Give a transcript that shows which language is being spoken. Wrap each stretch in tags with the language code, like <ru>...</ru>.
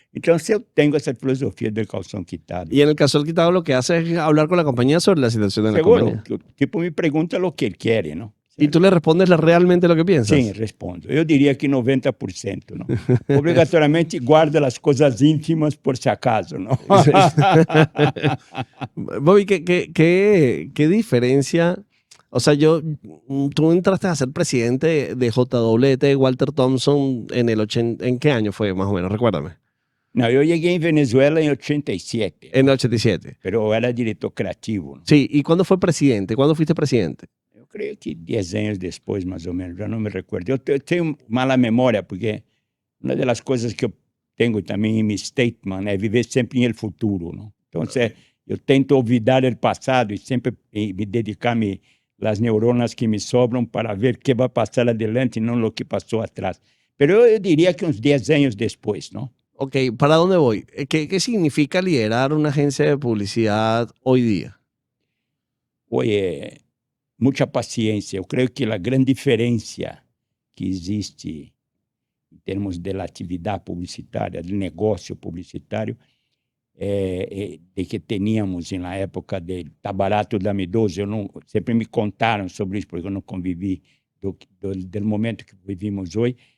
<pt>Então, se eu tenho essa filosofia do calção quitado.</pt> <es>Y en el calzón quitado lo que hace es hablar con la compañía sobre la situación de la Seguro. compañía.</es> <pt>Tipo, me pergunta o que ele quer, não? Y tú le respondes realmente lo que piensas. Sim, respondo. Eu diria que 90%, não? Obrigatoriamente guarda as coisas íntimas por si acaso, não?</pt> <es>Bobby, ¿qué diferencia? O sea, tú entraste a ser presidente de JWT, Walter Thompson, ¿en qué año fue más o menos? Recuérdame.</es> <pt>Não, eu cheguei em Venezuela em 87.</pt> <es>En el 87.</es> <pt>Pero eu era diretor criativo. Não?</pt> <es>Sí, ¿y cuándo fue presidente? ¿Cuándo fuiste presidente?</es> <pt>Eu creio que 10 anos depois, mais ou menos, já não me recordo. Eu tenho mala memória, porque uma das coisas que eu tenho também em meu statement é viver sempre no futuro. Não? Então, eu tento olvidar o passado e sempre me dedicar as neuronas que me sobram para ver o que vai passar adelante e não o que passou atrás. Pero eu diria que uns 10 anos depois, não?</pt> <es>Ok, ¿para dónde voy? ¿Qué significa liderar una agencia de publicidad hoy día?</es> <pt>Foi muita paciência. Eu creio que a grande diferença que existe em termos de atividade publicitária, de negócio publicitário, de que tínhamos na época de Tá Barato, Dame 12. Sempre me contaram sobre isso, porque eu não convivi do momento que vivimos hoje.</pt>